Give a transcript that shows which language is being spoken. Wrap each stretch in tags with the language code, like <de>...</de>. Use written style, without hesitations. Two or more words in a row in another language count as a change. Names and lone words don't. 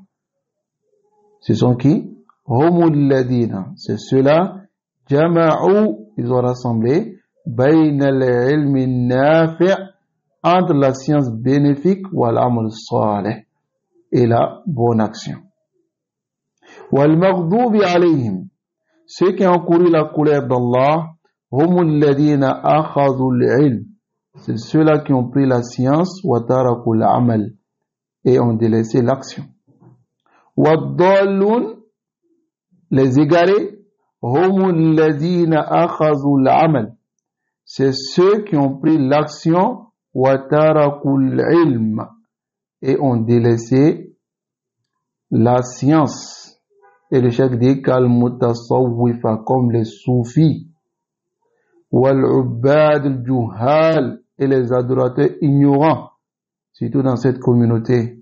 <fr>Ce sont qui?</fr> <ar>هم الذين,</ar> <fr>c'est ceux-là, jama'u, ils ont rassemblé,</fr> <ar>بين العلم النافع',</ar> <fr>entre la science bénéfique</fr> <ar>والعمل الصالح,</ar> <fr>et la bonne action.</fr> <ar>والمغضوب عليهم,</ar> <fr>ceux qui ont couru la colère d'Allah,</fr> <ar>هم الذين أخذوا العلم,</ar> <fr>c'est ceux-là qui ont pris la science</fr> <ar>وتركوا العمل,</ar> <fr>et ont délaissé l'action. Wad-dallun, les égarés,</fr> <ar>هم الذين أخذوا العمل,</ar> <fr>c'est ceux qui ont pris l'action</fr> <ar>وتركوا العلم,</ar> <fr>et ont délaissé la science. Et le cheikh dit</fr> <ar>كالمتصوفة,</ar> <fr>comme les soufis,</fr> <ar>والعباد الجهال,</ar> <fr>et les adorateurs ignorants, surtout dans cette communauté.</fr>